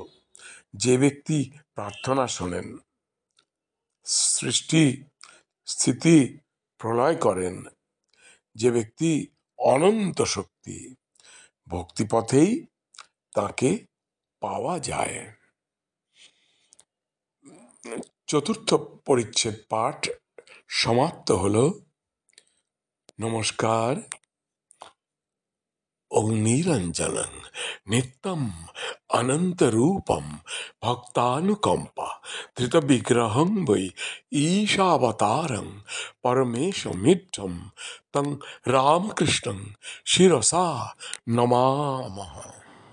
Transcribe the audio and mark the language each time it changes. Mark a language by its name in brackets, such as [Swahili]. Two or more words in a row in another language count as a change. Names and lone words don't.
[Bangla] যে ব্যক্তি প্রার্থনা শোনেন, সৃষ্টি স্থিতি প্রলয় করেন, যে ব্যক্তি অনন্ত শক্তি, ভক্তিপথেই তাকে পাওয়া যায়। চতুর্থ পরিচ্ছেদ পাঠ সমাপ্ত হলো। [Sanskrit] নমস্কার। ওং নিরঞ্জনং নিত্যম অনন্তরূপম ভক্তানুকম্পা ধৃত বিগ্রহং বৈ ঈশাবতারং পরমেশমিঢ্ঢম তং রামকৃষ্ণং শিরসা নমামঃ।